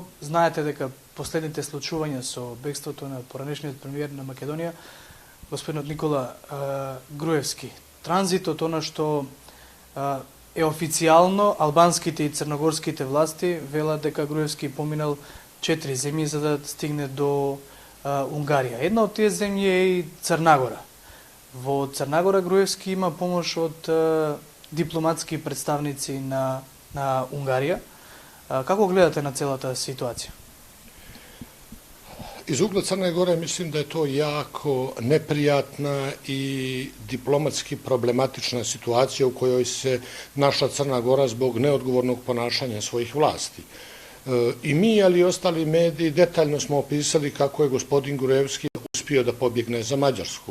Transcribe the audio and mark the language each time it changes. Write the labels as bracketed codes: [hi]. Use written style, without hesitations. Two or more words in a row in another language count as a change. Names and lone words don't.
[mk] Знаете дека последните случувања со бегството на поранешниот премиер на Македонија, господинот Никола Груевски, транзитот, она што е официјално, албанските и црногорските власти велат дека Груевски поминал 4 земји за да стигне до Унгарија. Една од тие земји е и Црнагора. Во Црнагора Груевски има помош од дипломатски представници на Унгарија. Како гледате на целата ситуација? [sr] Iz ugla Crne Gore mislim da je to jako neprijatna i diplomatski problematična situacija u kojoj se naša Crna Gora zbog neodgovornog ponašanja svojih vlasti. I mi, ali i ostali mediji, detaljno smo opisali kako je gospodin Gruevski uspio da pobjegne za Mađarsku.